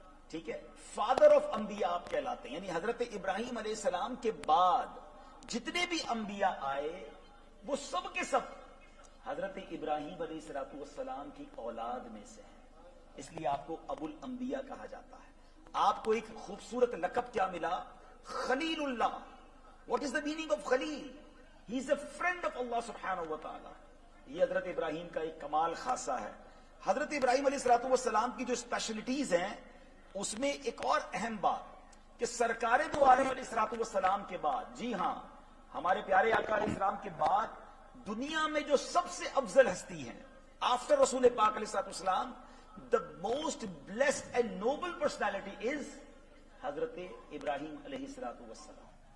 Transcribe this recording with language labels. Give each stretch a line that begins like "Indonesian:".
Urdu: ٹھیک ہے، father of انبیاء آپ کہلاتے ہیں. یعنی حضرت ابراہیم علیہ السلام کے بعد جتنے بھی انبیاء آئے وہ سب کے سب حضرت ابراہیم علیہ السلام کی اولاد میں سے ہیں. اس لیے آپ کو ابو الانبیاء کہا جاتا ہے. آپ کو ایک خوبصورت لقب کیا ملا؟ خلیل اللہ.
English: What is the meaning of Khalil? He is a friend of Allah سبحانہ و تعالی.
Urdu: یہ حضرت ابراہیم کا ایک کمال خاصہ ہے. حضرت ابراہیم علیہ السلام کی جو اسپیشلٹیز ہیں اس میں ایک اور اہم بات کہ سرکار دو عالم علیہ السلام کے بعد، جی ہاں، ہمارے پیارے آقا علیہ السلام کے بعد دنیا میں جو سب سے افضل ہستی ہیں آفٹر رسول پاک علیہ السلام،
English: the most blessed and noble personality is
Urdu: حضرت ابراہیم علیہ السلام.